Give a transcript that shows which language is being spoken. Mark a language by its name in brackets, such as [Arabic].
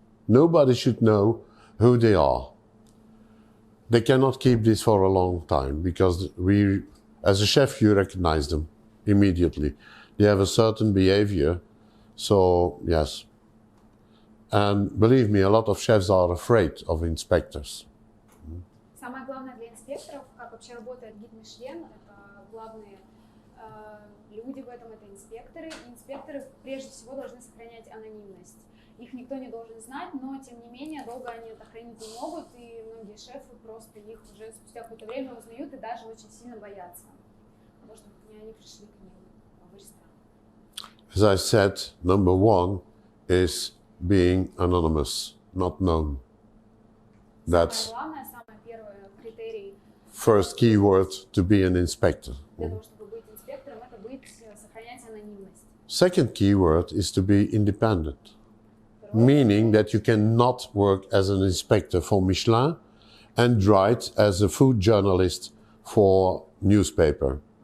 [English] Nobody should know who they are. They cannot keep this for a long time because as a chef, you recognize them immediately. They have a certain behavior, so yes. And believe me, a lot of chefs are afraid of inspectors. [Russian] Самое главное для инспекторов, как вообще работает гид Мишлен, это главные люди в этом, это инспекторы. И инспекторы прежде всего должны сохранять анонимность. Их никто не должен знать, но тем не менее долго они это хранить не могут, и многие шефы просто их уже спустя какое-то время узнают и даже очень сильно боятся того, чтобы они пришли к ним в ресторан. [English] As I said, number one is being anonymous, not known. That's [Russian] Самое главное, самый первый критерий [English] first keyword to be an inspector. [Russian] для того, чтобы быть инспектором, это сохранять анонимность. [English] Second keyword is to be independent, meaning that you cannot work as an inspector for Michelin and write as a food journalist for newspaper.